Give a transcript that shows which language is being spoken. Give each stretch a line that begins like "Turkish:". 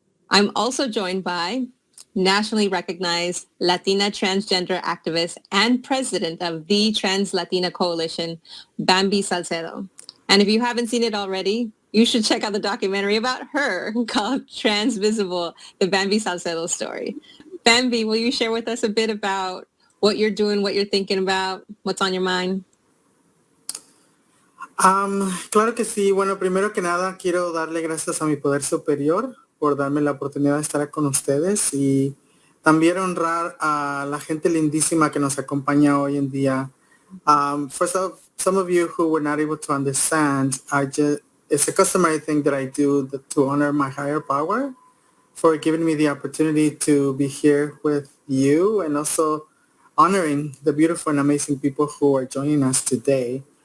English: I'm also joined by nationally recognized Latina transgender activist and president of the Trans Latina Coalition, Bambi Salcedo. And if you haven't seen it already, you should check out the documentary about her called Transvisible, the Bambi Salcedo story. Bambi, will you share with us a bit about what you're doing, what you're thinking about, what's on your mind?
Spanish: Claro que sí. Bueno, primero que nada quiero darle gracias a mi poder superior por darme la oportunidad de estar con ustedes y también honrar a la gente lindísima que nos acompaña hoy en día.
English: For some of you who were not able to understand, it's a customary thing that I do to honor my higher power for giving me the opportunity to be here with you and also honoring the beautiful and amazing people who are joining us today.